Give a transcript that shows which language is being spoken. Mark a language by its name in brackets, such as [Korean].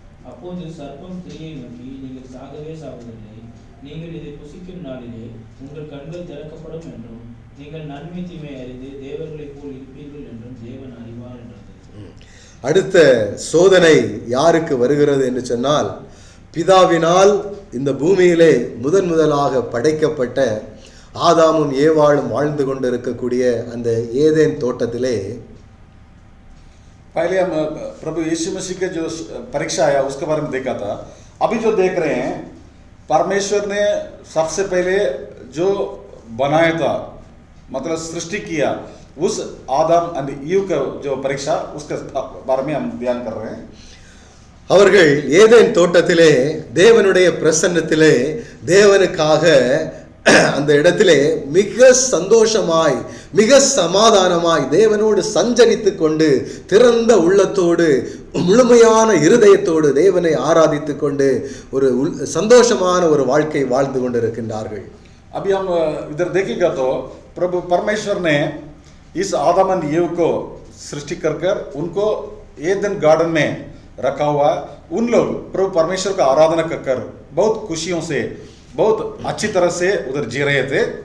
[Tamil] அப்போது சர்ப்பம் ஸ்திரீயை நோக்கி, நீங்கள் சாகவே சாவதில்லை, நீங்கள் இதை புசிக்கும் நாளிலே உங்கள் கண்கள் திறக்கப்படும் என்றும் நீங்கள் நன்மை தீமை அறிந்து தேவர்களைப் போல் இருப்பீர்கள் என்றும் தேவன் அறிவார் என்றது. அடுத்த சோதனை யாருக்கு வருகிறது என்று சொன்னால், பிதாவினால் இந்த பூமியிலே முதலாக படைக்கப்பட்ட ஆதாமும் ஏவாளும் வாழ்ந்து கொண்டிருக்கக்கூடிய அந்த ஏதேன் தோட்டத்திலே [Hindi] पहले हम प्रभु यीशु मसीह के जो परीक्षा आया उसके बारे में देखा था. अभी जो देख रहे हैं, परमेश्वर ने सबसे पहले जो बनाया था, मतलब सृष्टि किया, उस आदम एंड ईव का जो परीक्षा उसके बारे में हम ध्यान कर रहे हैं. [Tamil] அவர்கள் ஏதேன் தோட்டத்திலே தேவனுடைய பிரசன்னத்திலே தேவனுக்காக அந்த இடத்திலே மிக சந்தோஷமாய் மிக சமாதானமாய் தேவனோடு சஞ்சரித்து கொண்டு திறந்த உள்ளத்தோடு முழுமையான இருதயத்தோடு தேவனை ஆராதித்து கொண்டு ஒரு சந்தோஷமான ஒரு வாழ்க்கை வாழ்ந்து கொண்டிருக்கின்றார்கள். [Hindi] अभी हम इधर देखेगा तो प्रभु परमेश्वर ने इस आदम एंड ईव को सृष्टि कर उनको एदन गार्डन में रखा हुआ. उन लोग प्रभु परमेश्वर का आराधना कर बहुत खुशियों से बहुत अच्छी तरह से उधर जी रहे थे.